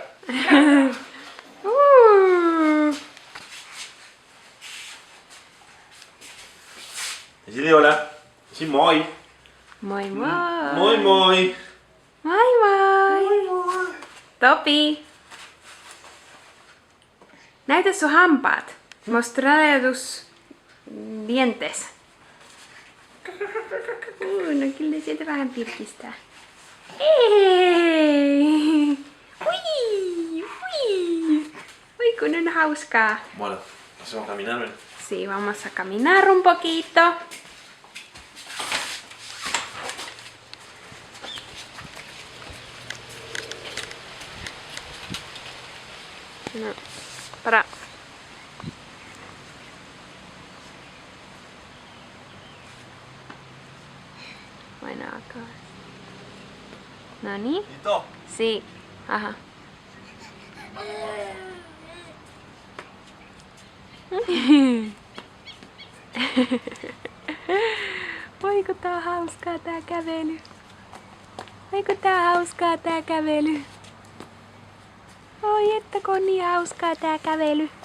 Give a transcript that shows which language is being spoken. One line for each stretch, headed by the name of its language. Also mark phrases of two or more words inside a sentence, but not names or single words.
Finnish: Siljola,
Dutch: zie mooi.
Finnish: Moi moi. Moi moi. Moi moi. Topi. Näytä sun hampaat.
Spanish: Mostra tus dientes.
Finnish: No kyllä sieltä vähän pirkistää. Hei! Ui! Ui! Ui kun on hauskaa.
Spanish: Voilà, hacemos caminar, ven. Sí, vamos a caminar un poquito. No, para. Bueno, acá. ¿Nani? ¿Listo? Sí. Ajá.
Finnish: Voiko tää on hauskaa tää kävely? Voiko tää on hauskaa tää kävely? Oi että kun on niin hauskaa tää kävely.